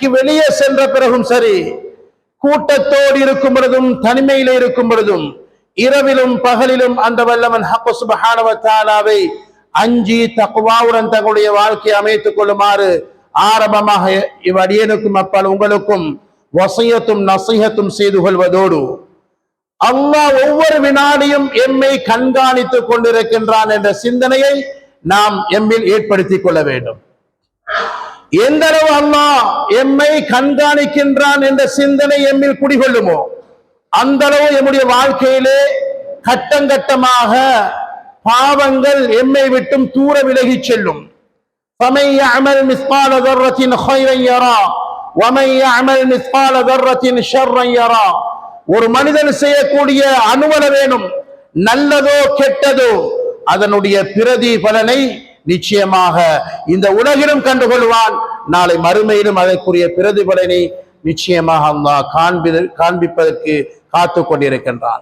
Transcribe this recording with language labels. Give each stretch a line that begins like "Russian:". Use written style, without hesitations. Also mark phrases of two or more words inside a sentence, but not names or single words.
Tamil: வெளியே சென்ற பிறகும் சரி, கூட்டத்தோடு இருக்கும் பொழுதும், தனிமையிலே இருக்கும் பொழுதும், இரவிலும் பகலிலும் அந்த வல்லவன்
Arabic: حق سبحانه وتعالى
Tamil: அஞ்சி தக்வாவுடன் தங்களுடைய வாழ்க்கையை அமைத்துக் கொள்ளுமாறு ஆரம்பமாக இவ்வடியனுக்கும் அப்பால் உங்களுக்கும் வசியத்தும் நசீஹத்தும் செய்து கொள்வதோடு, அல்லாஹ் ஒவ்வொரு வினாடியும் எம்மை கண்காணித்துக் கொண்டிருக்கின்றான் என்ற சிந்தனையை நாம் எம்மில் ஏற்படுத்திக் கொள்ள வேண்டும். எந்த அளவு அல்லாஹ் எம்மை கண்காணிக்கின்றான் என்ற சிந்தனை எம்மில் குடிகொள்ளுமோ அந்த அளவு எம்முடைய வாழ்க்கையிலே கட்டங்கட்டமாக பாவங்கள் எம்மை விட்டும் தூர விலகி செல்லும்.
Arabic: فَمَن يَعْمَلْ مِثْقَالَ ذَرَّةٍ خَيْرًا يَرَهُ وَمَن يَعْمَلْ مِثْقَالَ ذَرَّةٍ شَرًّا يَرَهُ.
Tamil: ஒரு மனிதன் செய்யக்கூடிய அணுவளவேனும் நல்லதோ கெட்டதோ அதனுடைய பிரதிபலனை நிச்சயமாக இந்த உலகிலும் கண்டுகொள்வான், நாளை மறுமையிலும் அதற்குரிய பிரதிபலனை நிச்சயமாக அல்லாஹ் காண்பிப்பதற்கு காத்து கொண்டிருக்கின்றான்.